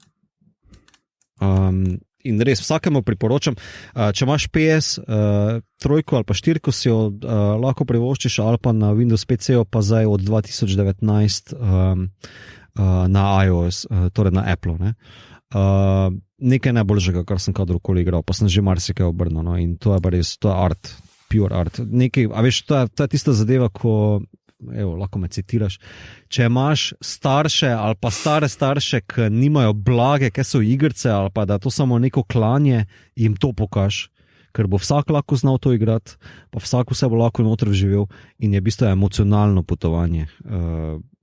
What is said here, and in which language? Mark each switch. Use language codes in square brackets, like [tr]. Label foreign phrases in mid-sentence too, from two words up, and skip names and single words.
[sl] In res vsakemu priporočam, če imaš PS, 3 ali pa 4, si jo lahko privoščiš, ali pa na Windows PC, pa zdaj od 2019 na iOS, torej na Apple. Ne? Nekaj najboljšega, kar sem kadarkoli igral, pa sem že marsikaj obrnil, no? In to je res, to je art, [en] pure art. [sl] Nekaj, a veš, to je tista zadeva, ko evo, lahko me citiraš, če imaš starše ali pa stare starše, ki nimajo blage, ki so igrice, ali pa da je to samo neko klanje, jim to pokaž, ker bo vsak lahko znal to igrati, pa vsak vse bo lahko noter vživel in je v bistvu emocionalno potovanje.